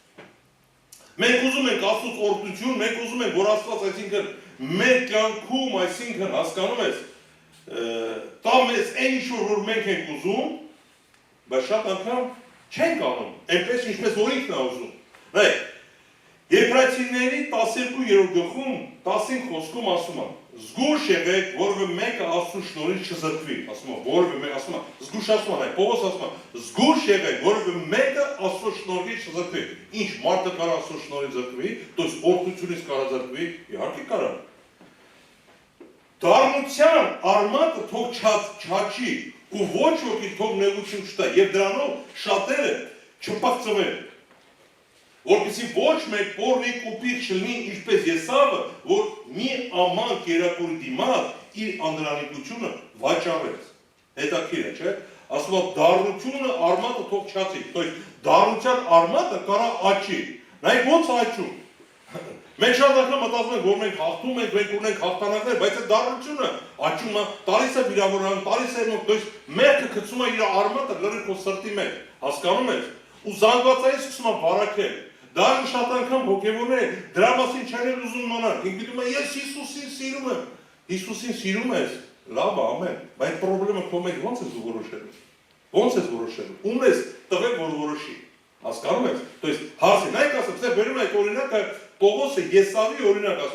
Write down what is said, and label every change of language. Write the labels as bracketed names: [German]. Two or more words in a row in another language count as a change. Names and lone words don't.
[Armenian] Մենք ուզում ենք Աստծոց օրհնություն, մենք ուզում ենք, որ Աստված, այսինքն մեր կյանքում, այսինքն հասկանում ես, տա մեզ այն ինչ որ մենք ենք ուզում, բայց շատ անգամ չենք անում, այնպես ինչպես որ ինքն է ուզում։ Նայեք, Եբրայեցիների 12-րդ գլխում 15 խոսքում ասում է. զգուշ եղեք, որովհետև մեկը Աստծո շնորհից չզրկվի, ասում է, որովհետև մեկ ասում է, զգուշացում է, Պողոս ասում է, զգուշ եղեք, որովհետև մեկը Աստծո շնորհից չզրկվի։ Ինչ մարդը կարող Աստծո շնորհից զրկվի, [Russian] то есть [Armenian] օրհնությունից կարող զրկվի, իհարկե կարող։ Դառնության արմատը թող չաճի, ու ոչ ոքի թող նեղություն չտա, եւ դրանով շատերը չփախցվեն, որպեսզի ոչ մեկ պորնիկ ու պիղծ չլինի, ինչպես Եսավը, որ մի աման կերակուրի դիմաց իր անդրանիկությունը վաճառեց։ Հետաքրքիր է, չէ՞։ Ասում է դառնությունը արմատը թող չացի, [Russian] то есть [Armenian] դառնության արմատը կարա աճի։ Նայեք ոնց աճում։ Մենք շատ անգամ մտածում ենք, որ մենք հաղթում ենք, մենք ունենք հաղթանակներ, բայց այդ դառնությունը աճում է, տալիս է վիրավորան, տալիս է նոր, [Russian] то есть [Armenian] մեկը գցում է իր արմատը լրիվ քո սրտի մեջ, հասկանում եք։ Ու զանգվածային սկսում է վարակել։ Դա շատ անգամ հոգևորները դրա մասին չեն ուզում իմանալ։ Ինքը գիտում է, ես Հիսուսին սիրում եմ։ Հիսուսին սիրում ես, լավ է, ամեն, բայց խնդրումը քո մեջ ո՞նց ես որոշելու։ Ո՞նց ես որոշելու։ Ում ես տվել, որ որոշի։ Հասկանում եք։ [Russian] То есть [Armenian] հարցը, նայեք ասեմ, սա վերում է այդ օրինակը Պողոսը Եսավի օրինակ ասում